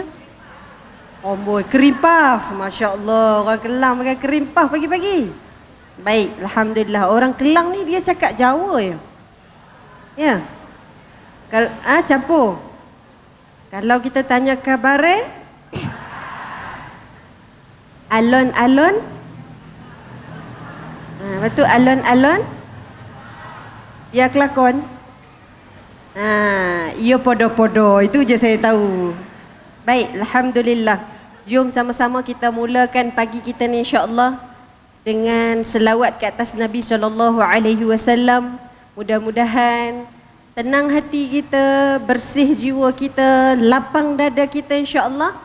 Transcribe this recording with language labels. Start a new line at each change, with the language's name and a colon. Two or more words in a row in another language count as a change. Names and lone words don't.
English: Oh boy,
Malay: kerimpaf. Masya-Allah, orang Kelang makan kerimpaf pagi-pagi. Baik, alhamdulillah. Orang Kelang ni dia cakap Jawa ya. Ya. Kalau campur. Kalau kita tanya khabar alon-alon.
Javanese: Betul alon-alon. Ya kelakon. Ia podo-podo.
Malay: Itu je saya tahu. Baik, alhamdulillah. Jom sama-sama kita mulakan pagi kita ni insya-Allah dengan selawat ke atas Nabi SAW. Mudah-mudahan tenang hati kita, bersih jiwa kita, lapang dada kita insya-Allah.